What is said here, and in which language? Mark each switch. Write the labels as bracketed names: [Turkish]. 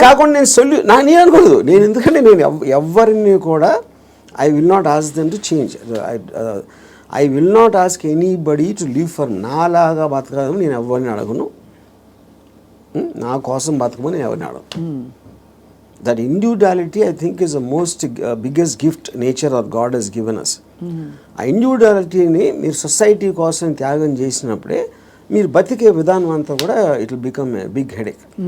[Telugu] కాకుండా నేను అనుకోలేదు. నేను ఎందుకంటే నేను ఎవరిని కూడా [English] I will not ask them to change. I will not ask anybody to live for [Telugu] నాలాగా బతకడం. నేను ఎవరిని అడగను, నా కోసం బతకమని నేను ఎవరిని అడగను. [English] That individuality, I think, is the most biggest gift nature or God has given us. [Telugu] ఆ ఇండివిజువాలిటీని మీరు సొసైటీ కోసం త్యాగం చేసినప్పుడే మీరు బతికే విధానం అంతా కూడా [English] It will become a big headache.